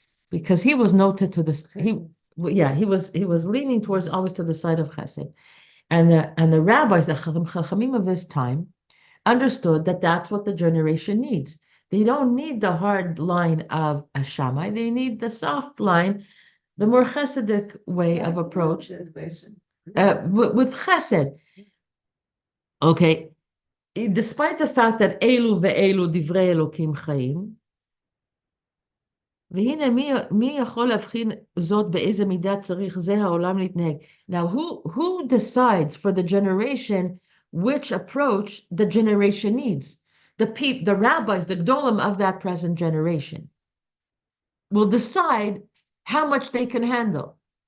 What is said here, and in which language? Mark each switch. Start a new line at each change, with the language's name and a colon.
English: Because he was noted to this. He was leaning towards always to the side of Chesed, and the rabbis, the Chachamim of his time, understood that that's what the generation needs. They don't need the hard line of a Shammai. They need the soft line, the more Chesedic way of approach with Chesed. Okay, despite the fact that
Hebrew: Elu ve'elu divrei Elokim chaim, והנה מי יכול להבחין זאת באיזה מידה צריך זה העולם להתנהג.
English: Now, who decides for the generation which approach the generation needs? The rabbis, the gdolim of that present generation will decide how much they can handle.